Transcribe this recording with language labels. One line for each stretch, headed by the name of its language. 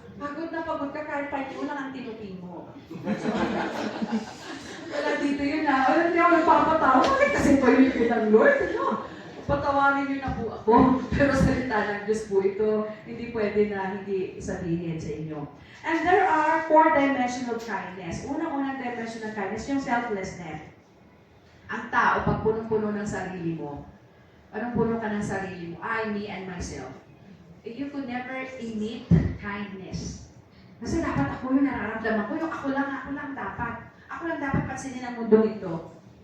Filipino: Pagod na pagod ka, kahit mo lang ang tinupi mo. Wala dito yun na. Wala hindi ako nagpapatawa. Bakit kasi pa yun ng Lord? Patawarin niyo na po ako. Pero salita ng Diyos po ito, hindi pwede na hindi sabihin sa inyo.
English: And there are 4 dimensions of kindness.
Filipino: Unang-unang dimension ng kindness, yung selflessness. Ang tao, pag punong-puno ng sarili mo, anong puno ka ng sarili mo?
English: I, me, and myself. You could never emit kindness.
Filipino: Kasi dapat ako yung nararamdaman ko, yung ako lang dapat. Ako lang dapat pansinin ang mundong ito.